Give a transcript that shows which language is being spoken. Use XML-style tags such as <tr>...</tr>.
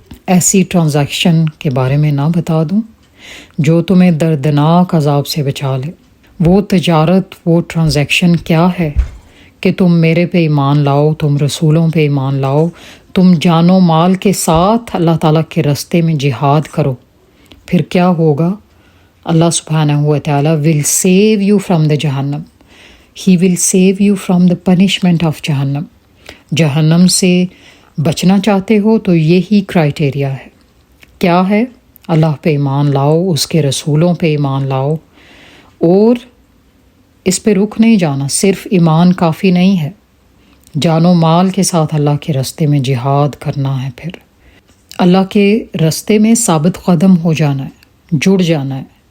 <ur>ایسی ٹرانزیکشن کے بارے میں نہ بتا دوں جو تمہیں دردناک عذاب سے بچا لے؟ وہ تجارت، وہ ٹرانزیکشن کیا ہے کہ تم میرے پہ ایمان لاؤ، تم رسولوں پہ ایمان لاؤ، تم جان و مال کے ساتھ اللہ تعالیٰ کے راستے میں جہاد کرو۔ پھر کیا ہوگا؟ اللہ سبحانہ و تعالیٰ</ur> <en>will save you from the</en> <ur>جہنم.</ur> <en>He will save you from the punishment of جہنم.</en> <ur>جہنم سے بچنا چاہتے ہو تو یہی کرائٹیریا ہے۔ کیا ہے؟ اللہ پہ ایمان لاؤ، اس کے رسولوں پہ ایمان لاؤ، اور اس پہ رک نہیں جانا۔ صرف ایمان کافی نہیں ہے، جان و مال کے ساتھ اللہ کے راستے میں جہاد کرنا ہے۔ پھر اللہ کے راستے میں ثابت قدم ہو جانا ہے، جڑ جانا ہے،</ur>